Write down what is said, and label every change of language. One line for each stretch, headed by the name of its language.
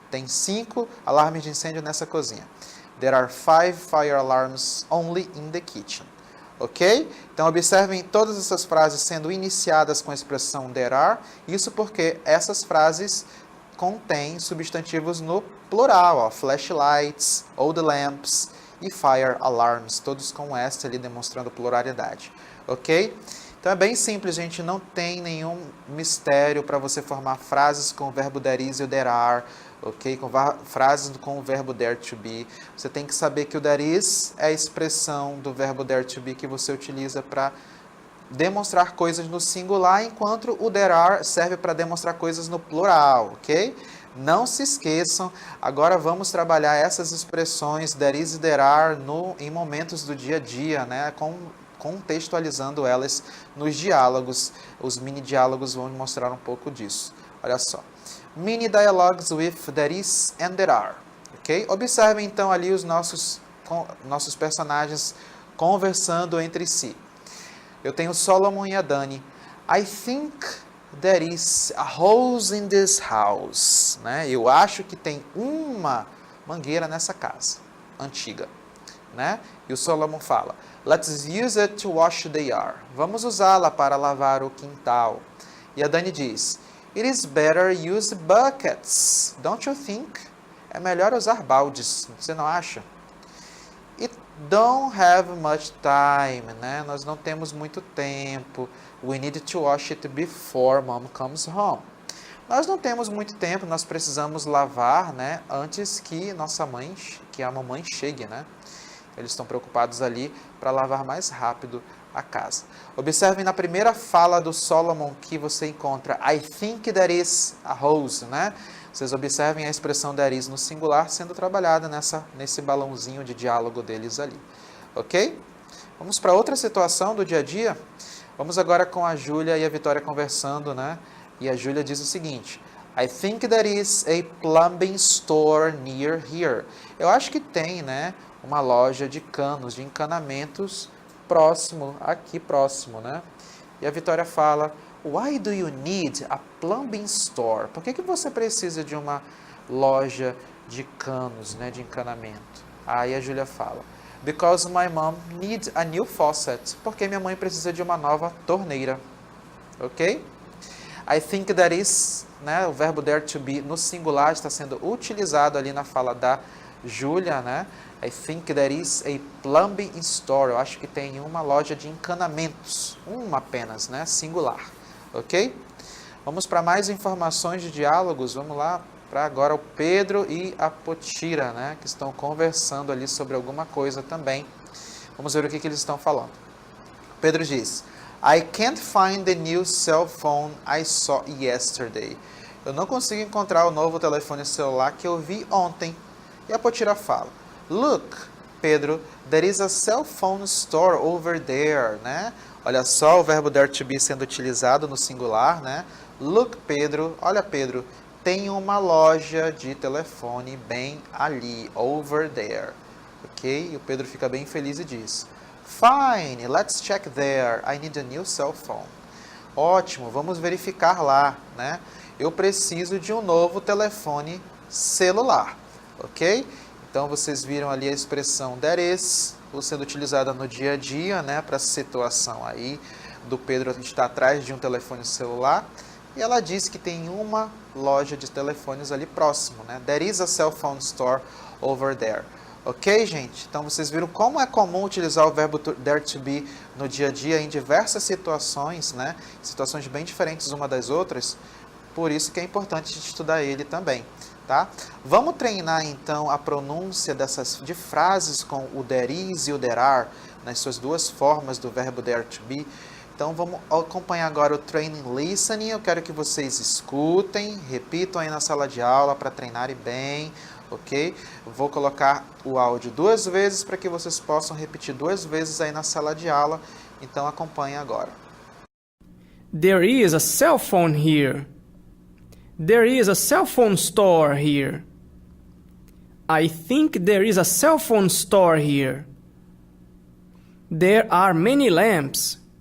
Portuguese: Tem 5 alarmes de incêndio nessa cozinha.
English: There are 5 fire alarms only in the kitchen.
Portuguese: Ok? Então, observem todas essas frases sendo iniciadas com a expressão there are. Isso porque essas frases contêm substantivos no plural. Ó, flashlights, old lamps e fire alarms. Todos com S ali demonstrando pluralidade. Ok? Então, é bem simples, gente. Não tem nenhum mistério para você formar frases com o verbo there is e o there are. Ok? Com frases com o verbo there to be. Você tem que saber que o there is é a expressão do verbo there to be que você utiliza para demonstrar coisas no singular, enquanto o there are serve para demonstrar coisas no plural, ok? Não se esqueçam, agora vamos trabalhar essas expressões there is e there are em momentos do dia a dia, né? Contextualizando elas nos diálogos. Os mini diálogos vão mostrar um pouco disso. Olha só.
English: Mini dialogues with there is and there are.
Portuguese: Ok? Observem então ali os nossos personagens conversando entre si. Eu tenho Solomon e a Dani.
English: I think there is a hose in this house.
Portuguese: Né? Eu acho que tem uma mangueira nessa casa antiga. Né? E o Solomon fala,
English: let's use it to wash the yard.
Portuguese: Vamos usá-la para lavar o quintal. E a Dani diz,
English: it is better use buckets, don't you think?
Portuguese: É melhor usar baldes, você não acha?
English: It don't have much time, né?
Portuguese: Nós não temos muito tempo.
English: We need to wash it before mom comes home.
Portuguese: Nós não temos muito tempo, nós precisamos lavar, né? Antes que a mamãe chegue, né? Eles estão preocupados ali para lavar mais rápido a casa. Observem na primeira fala do Solomon que você encontra
English: I think there is a hose,
Portuguese: né? Vocês observem a expressão there is no singular sendo trabalhada nesse balãozinho de diálogo deles ali. Ok? Vamos para outra situação do dia a dia. Vamos agora com a Júlia e a Vitória conversando, né? E a Júlia diz o seguinte,
English: I think there is a plumbing store near here.
Portuguese: Eu acho que tem, né? Uma loja de canos, de encanamentos aqui próximo, né? E a Vitória fala,
English: why do you need a plumbing store?
Portuguese: Por que você precisa de uma loja de canos, né, de encanamento? Aí a Júlia fala,
English: because my mom needs a new faucet.
Portuguese: Porque minha mãe precisa de uma nova torneira. Ok?
English: I think that is,
Portuguese: né, o verbo there to be no singular está sendo utilizado ali na fala da Júlia, né?
English: I think there is a plumbing store.
Portuguese: Eu acho que tem uma loja de encanamentos. Uma apenas, né? Singular. Ok? Vamos para mais informações de diálogos. Vamos lá para agora o Pedro e a Potira, né? Que estão conversando ali sobre alguma coisa também. Vamos ver o que eles estão falando. Pedro diz,
English: I can't find the new cell phone I saw yesterday.
Portuguese: Eu não consigo encontrar o novo telefone celular que eu vi ontem. E a Potira fala,
English: look, Pedro, there is a cell phone store over there, né?
Portuguese: Olha só o verbo there to be sendo utilizado no singular, né?
English: Look, Pedro.
Portuguese: Olha, Pedro, tem uma loja de telefone bem ali,
English: over there.
Portuguese: Ok? E o Pedro fica bem feliz e diz:
English: Fine, let's check there. I need a new cell phone.
Portuguese: Ótimo, vamos verificar lá, né? Eu preciso de um novo telefone celular, ok? Então, vocês viram ali a expressão there is, sendo utilizada no dia a dia, né? Para a situação aí do Pedro estar atrás de um telefone celular. E ela diz que tem uma loja de telefones ali próximo, né?
English: There is a cell phone store over there.
Portuguese: Ok, gente? Então, vocês viram como é comum utilizar o verbo there to be no dia a dia em diversas situações, né? Situações bem diferentes uma das outras. Por isso que é importante estudar ele também, tá? Vamos treinar, então, a pronúncia de frases com o there is e o there are, nas suas duas formas do verbo there to be. Então, vamos acompanhar agora o Training Listening. Eu quero que vocês escutem, repitam aí na sala de aula para treinarem bem, ok? Vou colocar o áudio 2 vezes para que vocês possam repetir 2 vezes aí na sala de aula. Então, acompanhe agora.
English: There is a cell phone here. There is a cell phone store here. I think there is a cell phone store here. There are many lamps.